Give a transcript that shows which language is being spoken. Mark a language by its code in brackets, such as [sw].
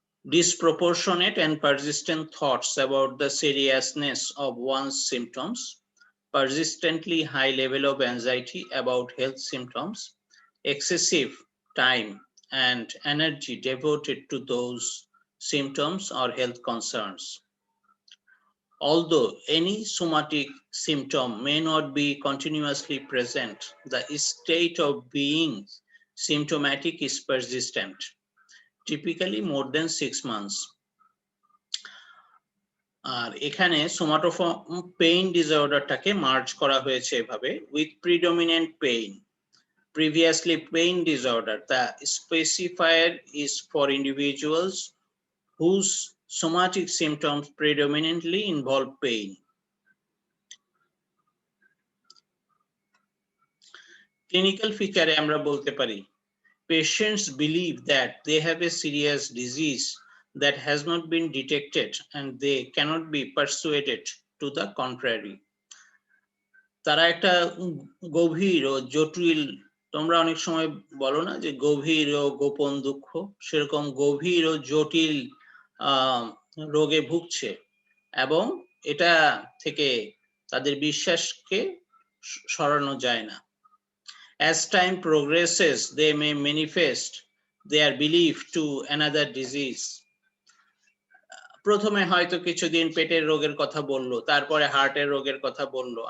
[en] Disproportionate and persistent thoughts about the seriousness of one's symptoms, persistently high level of anxiety about health symptoms, excessive time and energy devoted to those symptoms or health concerns. Although any somatic symptom may not be continuously present, the state of being symptomatic is persistent, typically more than 6 months. [bn] আর এখানে সোমাটোফর্ম pain ডিসঅর্ডারটাকে merge করা হয়েছে এভাবে [en] with predominant pain. Previously pain disorder, the specifier is for individuals whose somatic symptoms predominantly involve pain. Clinical feature [bn] আমরা বলতে পারি [en] patients believe that they have a serious disease that has not been detected and they cannot be persuaded to the contrary. [bn] তারা একটা গভীর ও জটিল, তোমরা অনেক সময় বলো না যে গভীর ও গোপন দুঃখ, সেরকম গভীর ও জটিল রোগে ভুগছে এবং এটা থেকে তাদের বিশ্বাসকে সরানো যায় না। [en] As time progresses, they may manifest their belief to another disease. [bn] প্রথমে হয়তো কিছুদিন পেটের রোগের কথা বললো, তারপরে হার্টের রোগের কথা বললো।